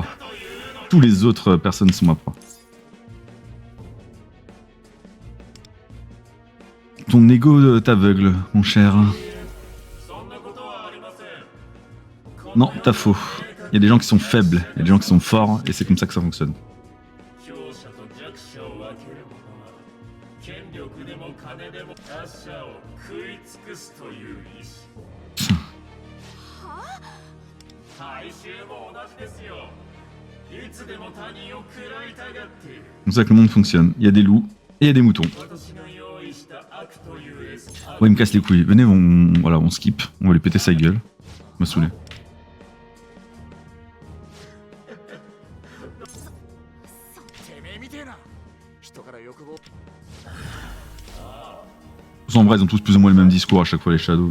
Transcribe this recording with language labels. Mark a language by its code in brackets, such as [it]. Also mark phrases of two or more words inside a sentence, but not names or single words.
[fr] Tous les autres personnes sont ma proie. Ton ego t'aveugle, mon cher. Non, t'as faux. Il y a des gens qui sont faibles, il y a des gens qui sont forts, et c'est comme ça que ça fonctionne. [ja] 強者と弱者を分ける者は権力でも金でも他者を食い尽くすという意志大衆も同じですよいつでも他人を食らいたがっている [fr] C'est comme ça que le monde fonctionne. Il y a des loups et il y a des moutons. [ja] 私が用意した悪という餌 [fr] Ouais, il me casse les couilles. Venez, voilà, on skip. On va lui péter sa gueule. Il m'a saoulé. De toute façon, en vrai, ils ont tous plus ou moins le même discours à chaque fois, les Shadows.